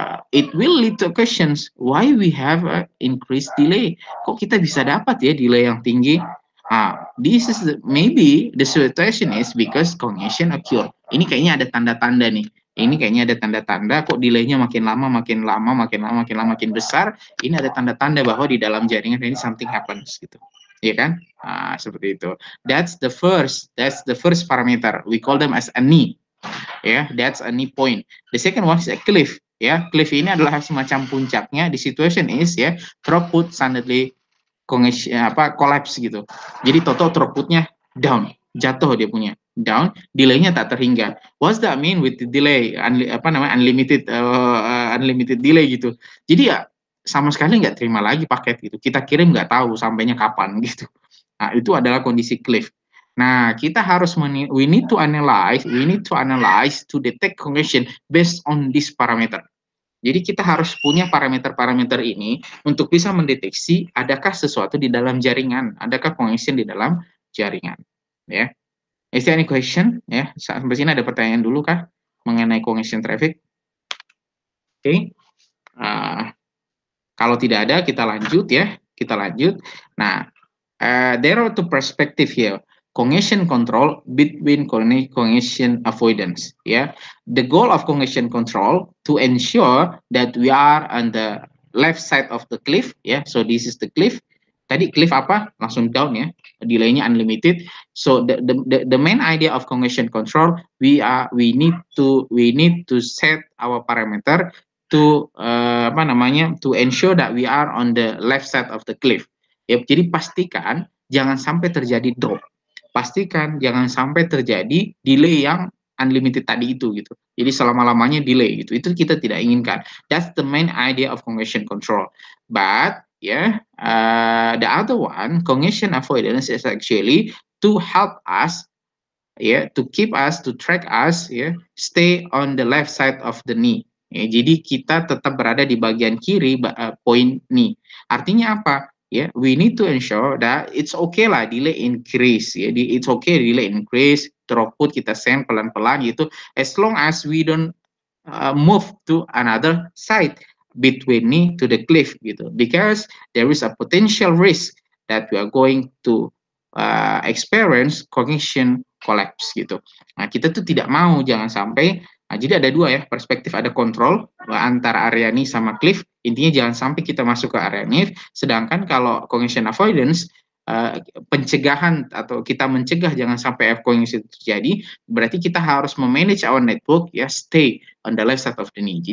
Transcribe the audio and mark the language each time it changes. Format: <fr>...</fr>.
<en>It will lead to questions why we have a increased delay.</en> <id>Kok kita bisa dapat ya delay yang tinggi?</id> <en>This is maybe the situation is because congestion occur.</en> <id>Ini kayaknya ada tanda-tanda nih. Ini kayaknya ada tanda-tanda kok delaynya makin lama makin besar. Ini ada tanda-tanda bahwa di dalam jaringan ini</id> <en>something happens</en> <id>gitu. Iya kan? Seperti itu.</id> <en>That's the first parameter. We call them as a knee. Yeah, that's a knee point. The second one is a cliff.</en> <id>Ya, cliff ini adalah semacam puncaknya.</id> <en>The situation is ya, throughput suddenly collapse gitu.</en> <id>Jadi total throughputnya down, jatuh dia punya down, delaynya tak terhingga.</id> <en>What's that mean with the delay? Unlimited delay gitu.</en> <id>Jadi ya sama sekali nggak terima lagi paket gitu. Kita kirim nggak tahu sampainya kapan gitu. Nah itu adalah kondisi cliff. Nah kita harus</id> <en>we need to analyze to detect congestion based on this parameter.</en> <id>Jadi kita harus punya parameter-parameter ini untuk bisa mendeteksi adakah sesuatu di dalam jaringan, adakah congestion di dalam jaringan.</id> <en>Ya, is there any question?</en> <id>Ya, sampai sini ada pertanyaan dulu kah mengenai congestion traffic? Oke, kalau tidak ada kita lanjut ya, Nah,</id> <en>there are two perspective here. Congestion control between congestion avoidance. Yeah, the goal of congestion control to ensure that we are on the left side of the cliff. Yeah, so this is the cliff.</en> <id>Tadi cliff apa? Langsung down ya.</id> <en>Delaynya unlimited. So the main idea of congestion control, we need to set our parameter to to ensure that we are on the left side of the cliff.</en> <id>Ya, jadi pastikan jangan sampai terjadi drop. Pastikan jangan sampai terjadi delay yang unlimited tadi itu gitu. Jadi selama-lamanya delay gitu. Itu kita tidak inginkan.</id> <en>That's the main idea of congestion control. But the other one, congestion avoidance is actually to help us to keep us, to track us stay on the left side of the knee.</en> <id>Jadi kita tetap berada di bagian kiri poin knee. Artinya apa?</id> <en>We need to ensure that it's okay lah delay increase. It's okay delay increase,</en> <id>throughput kita send pelan-pelan gitu,</id> <en>as long as we don't move to another side between knee to the cliff gitu, because there is a potential risk that we are going to experience congestion collapse gitu.</en> <id>Nah kita tuh tidak mau jangan sampai. Jadi ada dua ya perspektif, ada kontrol antara area knee sama cliff. Intinya jangan sampai kita masuk ke area knee. Sedangkan kalau congestion avoidance, pencegahan atau kita mencegah jangan sampai congestion terjadi, berarti kita harus memanage</id> <en>our network stay on the left side of the knee.</en>